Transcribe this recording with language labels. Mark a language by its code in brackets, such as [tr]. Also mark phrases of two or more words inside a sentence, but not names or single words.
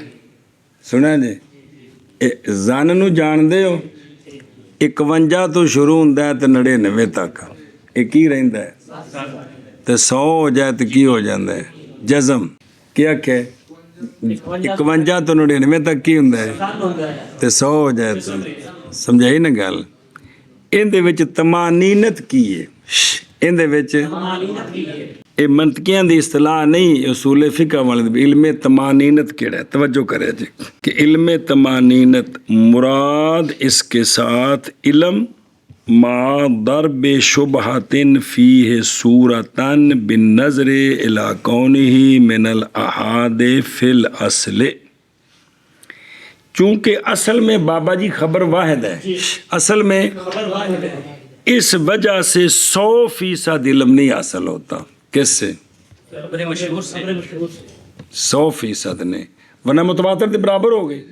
[pa] سنا جی زن نو جان دے ہو 51 تو شروع ہوندا ہے تے 99 تک. یہ کی رہندا ہے تے 100 ہو جائے تو کی ہو جاندا ہے جزم. کیا کہ 51 تو 99 تک کی ہوندا ہے تے 100 ہو جائے تو سمجھائی نا گل. اندے وچ طمانینت کی ہے. اندے وچ طمانینت کی ہے. یہ منطقیاں دی اصطلاح نہیں اصول فقہ والے. علم طمانینت کیڑا ہے توجہ کرے جی کہ علم طمانینت مراد اس کے ساتھ [ar] علم ما ضرب شبہۃ فیہ صورتاً بالنظر الی کونہ من الاحاد فی الاصل. [ur] چونکہ اصل میں بابا جی خبر واحد ہے. اصل میں خبر واحد ہے. اس وجہ سے 100% علم نہیں حاصل ہوتا. کس سے؟ خبر مشہور سے. خبر مشہور سے 100% نے. ورنہ متواتر کے برابر ہو گئے.